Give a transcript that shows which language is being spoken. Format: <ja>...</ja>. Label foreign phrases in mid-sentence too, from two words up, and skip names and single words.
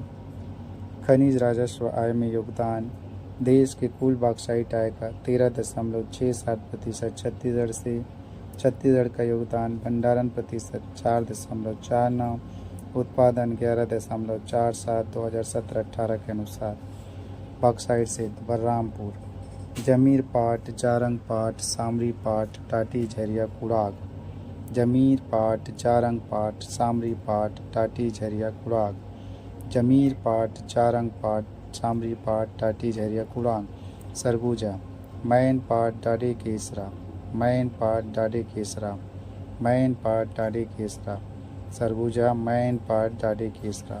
<hi>खनिज राजस्व आय में योगदान देश के कुल बॉक्साइट आय का 13.67% छत्तीसगढ़ से। छत्तीसगढ़ का योगदान भंडारण प्रतिशत 4.49, उत्पादन 11.47 2017-18 के अनुसार। बॉक्साइट से बलरामपुर, जमीर पाट, जारंग पाट, सामरी पाट, टाटी झरिया, कुड़ाग। जमीर पाट, जारंग पाट, सामरी पाट, टाटी झरिया, कुड़ाग। जमीर पाट, जारंग पाट, सामरी पाट, टाटी झरिया, कुड़ाग। सरगुजा मैन पाट डाडे केसरा, मैन पाट डाडे केसरा, मैन पाट डाडे केसरा, सरगुजा मैन पाट डाडे केसरा।</hi>